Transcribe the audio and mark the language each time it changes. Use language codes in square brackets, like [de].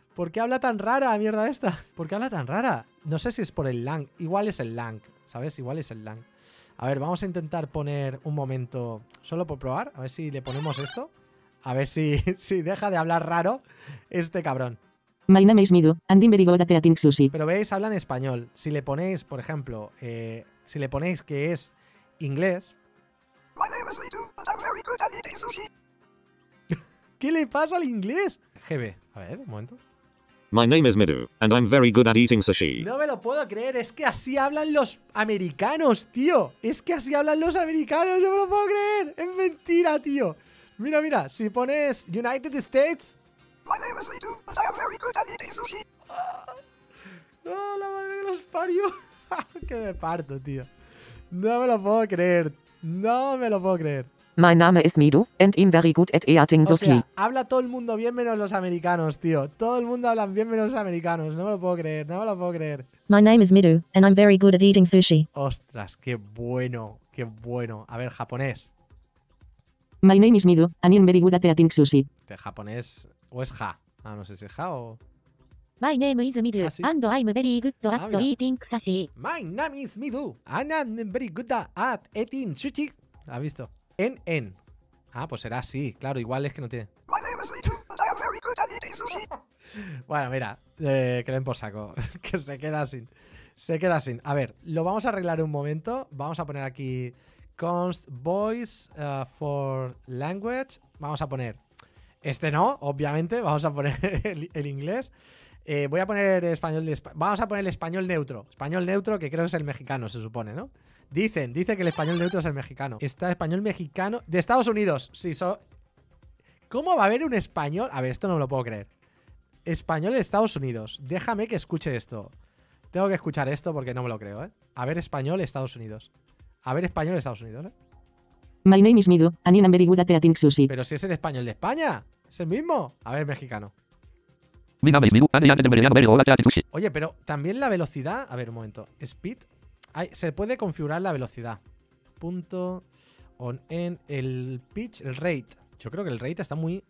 [es] ¿Por qué habla tan rara, mierda esta? ¿Por qué habla tan rara? No sé si es por el lang. Igual es el lang, ¿sabes? Igual es el lang. A ver, vamos a intentar poner un momento solo por probar. A ver si le ponemos esto. A ver si deja de hablar raro este cabrón. [en] My name is Midu, and I'm very good at eating sushi. [es] Pero veis, habla en español. Si le ponéis, por ejemplo, si le ponéis que es inglés. [en] My name is Lidu, and I'm very good at eating sushi. [es] ¿Qué le pasa al inglés? GB. A ver, un momento. [en] My name is Midu, and I'm very good at eating sushi. [es] No me lo puedo creer, es que así hablan los americanos, tío. Es que así hablan los americanos, no me lo puedo creer. Es mentira, tío. Mira, mira, si pones United States. [en] My name is Lidu, and I am very good at eating sushi. [es] ¡Oh, la madre que los parió! Que me parto, tío. No me lo puedo creer. No me lo puedo creer. [de] Mein Name ist Midu, [en] and I'm very good at eating [es] O [en] sushi. [es] sea, habla todo el mundo bien menos los americanos, tío. Todo el mundo habla bien menos los americanos. No me lo puedo creer, no me lo puedo creer. [en] My name is Midu, and I'm very good at eating sushi. [es] Ostras, qué bueno, qué bueno. A ver, japonés. [en] My name is Midu, and I'm very good at eating sushi. [es] ¿De japonés o es ja? Ah, no sé si es ja o... [en] My name is Midu, [es] Ah, sí. [en] and I'm very good [es] Ah, [en] at [es] mira. [en] eating sushi. My name is Midu, and I'm very good at eating sushi. [es] ¿Has visto? En. Ah, pues será así. Claro, igual es que no tiene... [en] My name is Lidu, and I am very good at eating sushi. [es] Bueno, mira, que den por saco. Que se queda sin. Se queda sin. A ver, lo vamos a arreglar un momento. Vamos a poner aquí const voice for language. Vamos a poner este no, obviamente. Vamos a poner el inglés. Voy a poner español de vamos a poner el español neutro. Español neutro, que creo que es el mexicano, se supone, ¿no? Dice que el español neutro es el mexicano. Está español mexicano de Estados Unidos. Sí, ¿cómo va a haber un español? A ver, esto no me lo puedo creer. Español de Estados Unidos. Déjame que escuche esto. Tengo que escuchar esto porque no me lo creo, ¿eh? A ver, español Estados Unidos. A ver, español Estados Unidos, ¿eh? [en] My name is Midu, and I'm very good at eating sushi. [es] Pero si es el español de España. Es el mismo. A ver, mexicano. Mi nombre es Midu, [en] and I'm very good at eating sushi. [es] Oye, pero también la velocidad. A ver, un momento. Speed. Se puede configurar la velocidad. Punto. En el pitch, el rate. Yo creo que el rate está muy.